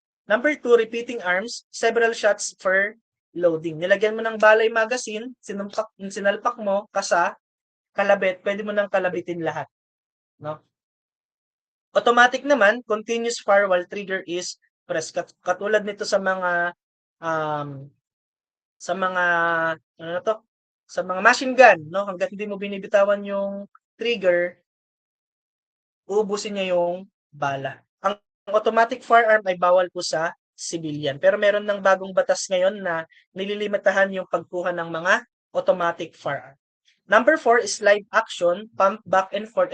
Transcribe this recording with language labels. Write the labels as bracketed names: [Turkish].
[English] Number 2, repeating arms, several shots per loading. [Filipino] Nilagyan mo ng bala yung magazine, sinalpak mo, kasa, kalabit, pwede mo nang kalabitin lahat, no? [English] Automatic naman, continuous fire while trigger is pressed. [Filipino] Katulad nito sa mga um, sa mga ano na 'to, sa mga machine gun, 'no, hangga't hindi mo binibitawan yung trigger, uubusin niya yung bala. Ang automatic firearm ay bawal po sa civilian. Pero meron ng bagong batas ngayon na nililimitahan yung pagkuha ng mga automatic firearm. [English] Number 4 is live action, pump back and forth.